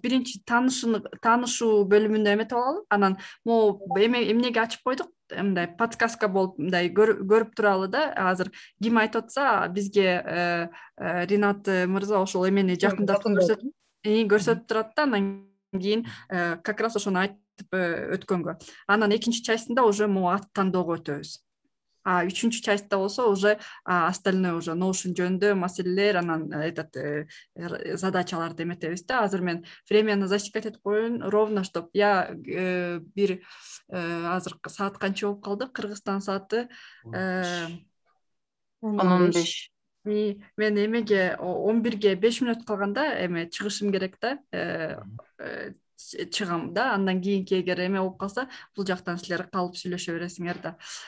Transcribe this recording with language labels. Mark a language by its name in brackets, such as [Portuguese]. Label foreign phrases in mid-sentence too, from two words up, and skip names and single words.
[Kyrgyz] Биринчи таанышуу бөлүмүндө эметип алалы. Анан эмнеге ачып койдук? Мындай подсказка болуп мындай көрүп туралы да. Азыр ким айтып атса, бизге Ринат мырза ошол эмени жакындатып көрсөтүп турат да. Анан кийин [Russian] как раз [Kyrgyz] ошону айтып өткөнгө. Анан экинчи частында уже ат тандоого өтөбүз. Үчүнчү частьта болсо [Russian] уже остальное уже [Kyrgyz] Notion жөнүндө маселелер, анан задачаларды эметебиз да. Азыр мен времяны засекать этип коеюн, [Russian] ровно, чтоб я [Kyrgyz] бир азыр саат канча болуп калды? Кыргызстан сааты 15. Мен эмеге 11-ге 5 мүнөт калганда эме чыгышым керек да. Чыгам да, андан кийинки эгер эме болуп калса, бул жактан силер калып сүйлөшө бересиңер да.